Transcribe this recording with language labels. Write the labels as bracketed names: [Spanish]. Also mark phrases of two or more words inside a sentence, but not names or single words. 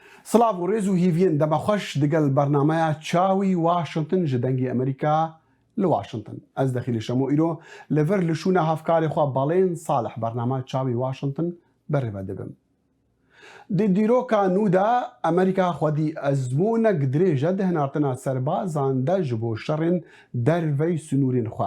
[Kurdish] سلااو و ڕێز و هیڤین دەمەخۆش دەگەل بەرنمەیە چاوی واشنگتن ji dengê Amerîka li Washington. Ez dexîlê şemo îro li vir li şûna hevkarê xwe Balên Salih bername çawî Washington berêve dibim. Di dîroka nû de Amerîka xwedî ezmûnek dirêj di hinartina serbazan de ji bo şerên dervey sunûrên xwe.